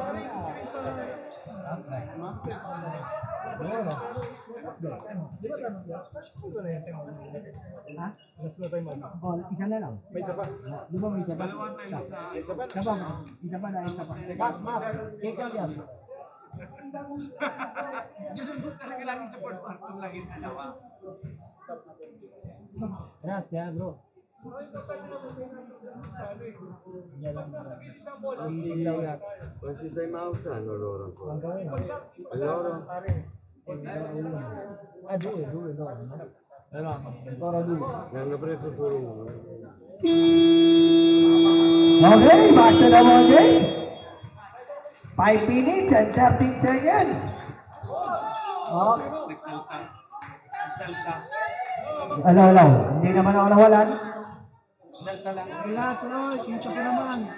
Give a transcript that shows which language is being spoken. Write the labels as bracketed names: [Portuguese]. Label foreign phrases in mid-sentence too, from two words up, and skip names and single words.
[Filipino] Oh, isa na lang. May isa pa. Di ba may isa pa? Isa pa. Isa pa na isa pa. Mas, kaya yan. Ganun talaga lagi sa Port Martin lagi dalawa. [Italian] Grazie, bro. Quanti [English] time out [Italian] hanno loro ancora? [Filipino] Hanggang ngayon. [Italian] E loro? Due, no. Però ancora due. Ne hanno preso solo uno. [English] Okay, back to the ball game. 5 minutes and 13 seconds. [Filipino] Oh, Nagsalta. alaw. Hindi naman ako nawalan. Salta lang. Wala, Troy. Kita ka naman.